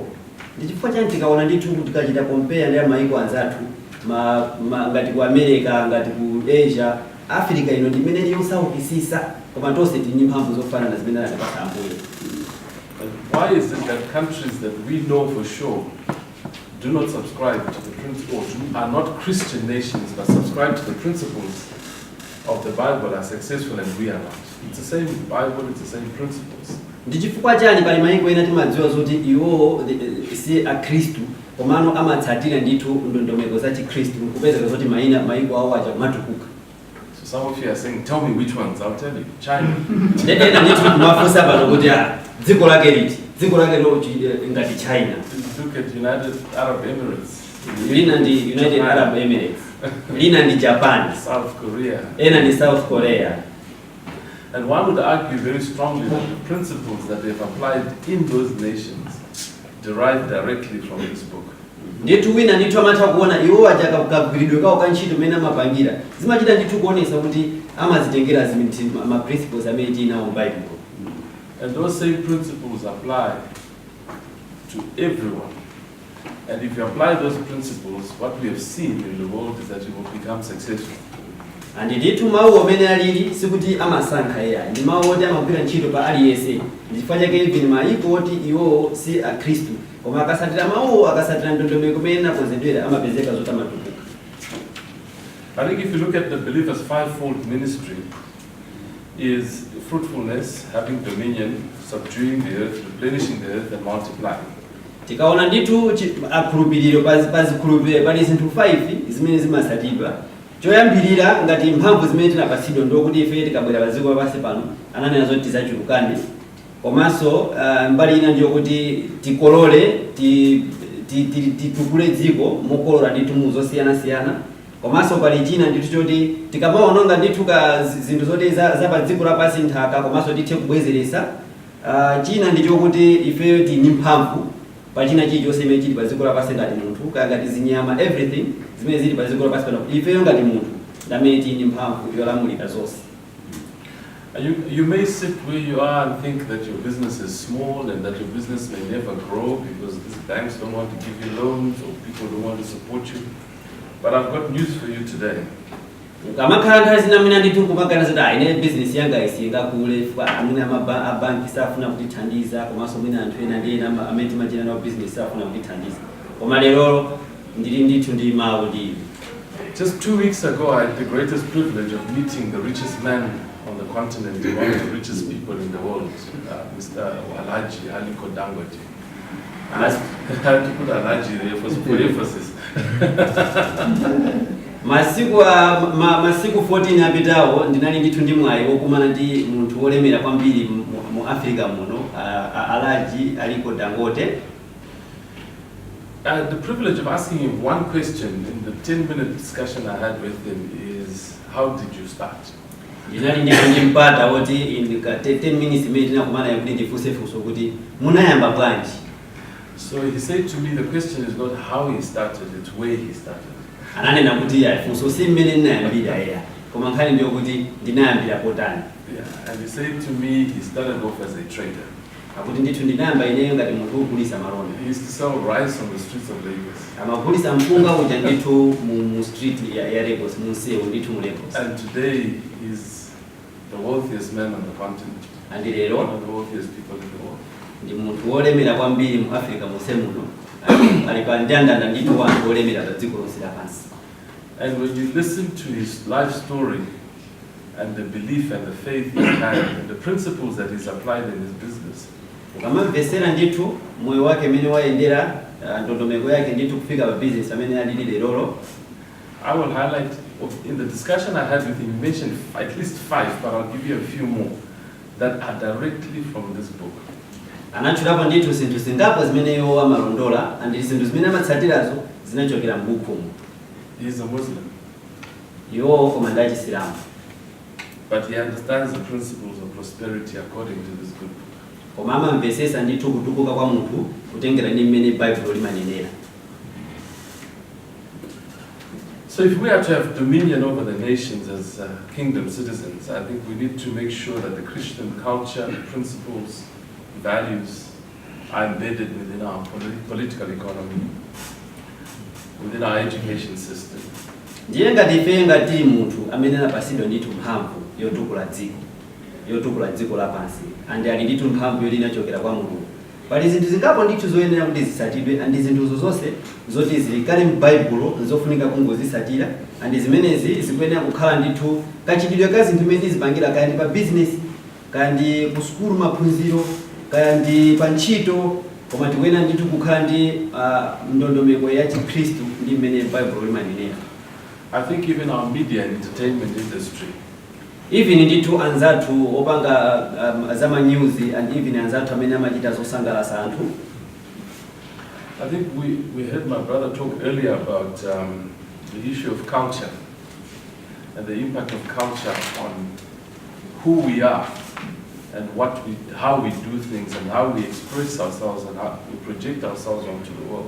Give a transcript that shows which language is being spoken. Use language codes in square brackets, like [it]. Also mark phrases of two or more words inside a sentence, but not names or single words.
[ny] Ndi chifukwa chani tikaona ndithu tikachita compare ndi mayiko anzathu ngati ku America ngati ku Asia, Africa ino ndi imene yosaukisisa koma tonse tini mphamvu zofanana zimene anatipasa Ambuye. [en] Why is it that countries that we know for sure do not subscribe to the principles, are not Christian nations, but subscribe to the principles of the Bible are successful and we are not? It's the same Bible, it's the same principles. [ny] Ndi chifukwa chani pali mayiko ena timadziwa zoti iwo si akhristu komano amatsatira ndithu ndondomeko za chikhristu kupezeka zoti mayiko awo aja kumatukuka. [en] So some of you are saying, tell me which ones. I'll tell you. China. [ny] Ena ndithu kumafunsa pano kuti dziko lake liti, dziko lake ngati China. [en] Look at United Arab Emirates. [ny] Lina ndi United Arab Emirates. Lina ndi Japan. South Korea. Ena ndi South Korea. [en] And one would argue very strongly that the principles that they've applied in those nations derive directly from this book. [ny] Ndithu wina ndithu amatha kuona iwo aja kagwiridwe kawo kantchito mene amapangira zimachita ndithu kuonesa kuti amazitengera zimiti ma principles amene tinawo mu Bible. [en] And those same principles apply to everyone. And if you apply those principles, what we have seen in the world is that you will become successful. [ny] And ndithu mawu amene alili sikuti amasankha eya ndi mawu oti amagwira ntchito pa aliyense. Ndifanya ke even mayiko oti iwo si akhristu koma akasatira mawu akasatira ndondomeko imene nakonzedwera amapezeka zoti amatukuka. [en] I think if you look at the believer's fivefold ministry, is fruitfulness, having dominion, subduing the earth, replenishing the earth, and multiplying. [ny] Tikaona ndithu akhulupiriro pazikhulupiriro pali zinthu 5 zimene zimasatidwa. Choyambirira ngati mphamvu zimene tinapatsidwa ndokuti ife tikabwera padziko lapansi pano ananena zoti tidzachulukane. Komanso mbali ina ndiyo kuti tikolole titukule dziko mokolola ndithu muzosiyana-siyana. Komanso pali china ndithu choti tikamaononga ndithu ka zinthu zoti za pa dziko lapansi nthaka komanso tithe kubwezeresa. China ndicho kuti ifeyo tini mphamvu pa china chilichonse chimene chili pa dziko lapansi ngati munthu ngati zinyama everything zimene zili pa dziko lapansi pano ifeyo ngati munthu ndamene tini mphamvu yolamulira zonse. [en] You may sit where you are and think that your business is small and that your business may never grow because these banks don't want to give you loans or people don't want to support you. But I've got news for you today. [ny] Amakhala nthawi zina mwina ndithu kumagana zoti ine business yanga isingakule amene amabanki safuna kutithandiza komanso mwina anthu ena ndi ena amene timachita nawo business safuna kutithandiza koma lero ndili ndithu ndi mawu ndi. [en] Just 2 weeks ago, I had the greatest privilege of meeting the richest man on the continent, one of the richest people in the world, Mr. Alhaji Aliko Dangote. And I had to put Alhaji there for emphasis. [ny] Masiku 14 apitawo ndinali ndithu ndi mwayi wokumana ndi munthu wolemera kwambiri mu Africa muno, Alhaji Aliko Dangote. [en] I had the privilege of asking him one question in the 10-minute discussion I had with him is, how did you start? [ny] Ndinali ndithu ndimpata woti [en] in 10 minutes [ny] imene tinakumana yakuti ndifunsefunso kuti munayamba bwanji. [en] So he said to me, the question is not how he started, it's where he started. [ny] Ananena kuti yafunso si mmene ndinayambira eya koma nkhani ndiyo kuti ndinayambira potani. [en] Yeah, and he said to me he started off as a trader. [ny] Akuti ndithu ndinayamba ineyo ngati munthu wogulitsa malonda. [en] He used to sell rice on the streets of Lagos. [ny] Amagulitsa mpunga uja ndithu mu street ya Lagos, mu msewu ndithu mu Lagos. [en] And today he's the wealthiest man on the continent. [ny] And lero [en] one of the wealthiest people in the world. [ny] Ndi munthu wolemera kwambiri mu Africa munse muno. Ali pa ndandanda ndithu wanthu wolemera pa dziko lonse lapansi. [en] And when you listen to his life story and the belief and the faith he had and the principles that he's applied in his business, [ny] ukamamvesera ndithu moyo wake mmene wayendera ndondomeko yake ndithu kufika pa business amene alili lero. [en] I will highlight, in the discussion I had with him, he mentioned at least 5, but I'll give you a few more that are directly from this book. [ny] Anachulapo ndithu zinthu zingapo zimeneyo amalondola and zinthu zimene amatsatirazo zinachokera m'bukumu. [en] He is a Muslim. [ny] Iwo koma ndi Chisilamu. [en] But he understands the principles of prosperity according to this good book. [ny] Koma amamvesesa ndithu kutukuka kwa munthu kutengera ndi mmene Bible limanenera. [en] So if we are to have dominion over the nations as kingdom citizens, I think we need to make sure that the Christian culture, principles, values are embedded within our political economy, within our education system. [ny] Ndiye ngati ife ngati munthu amene anapasidwa ndithu mphamvu yotukula dziko lapansi andi ali ndithu mphamvu yoti inachokera kwa Mulungu. Pali zinthu zingapo ndithu zoyenera kuti zisatidwe andi zinthu zonse zoti zili kale m'Baibulo zofunika kungozisatira andi zimenezi zikuyenera kukhala ndithu kachitidwe ka zinthu imene zipangira kaya ndi pa business kaya ndi ku sukulu maphunziro kaya ndi pa ntchito koma tikuyenera ndithu kukhala ndi ndondomeko ya Chikhristu ndi mmene Bible limanenera. [en] I think even our media and entertainment industry, [ny] even ndithu anzathu opanga zama news and even anzathu amene amachita zosangalatsa anthu. [en] I think we heard my brother talk earlier about the issue of culture and the impact of culture on who we are and how we do things and how we express ourselves and how we project ourselves onto the world.